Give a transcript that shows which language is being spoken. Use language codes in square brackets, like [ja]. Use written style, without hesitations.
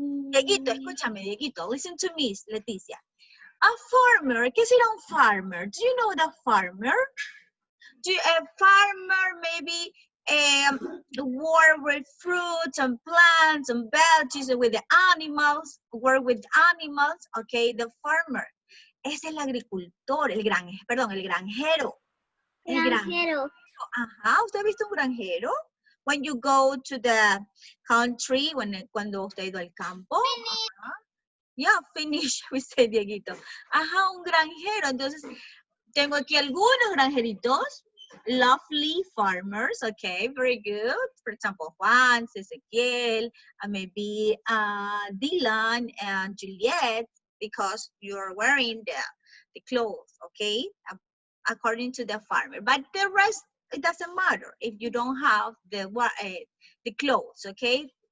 [es] Dieguito, escúchame, Dieguito. [en] Listen to me, [es] Leticia. [en] A farmer, [es] ¿qué será un farmer? [en] Do you know the farmer? A farmer maybe work with fruits and plants and veggies with the animals, work with animals, okay? The farmer [es] es el agricultor, el granjero. El granjero. Ajá, ¿usted ha visto un granjero? [en] When you go to the country, [es] cuando usted ha ido al campo. Ajá. [en] Yeah, finish, [es] dice Dieguito. Ajá, un granjero. Entonces, tengo aquí algunos granjeritos. [en] Lovely farmers, okay, very good. For example, Juan, Ezequiel, maybe Dylan and Juliet, because you're wearing the clothes, okay, according to the farmer. But the rest, it doesn't matter if you don't have the clothes, okay?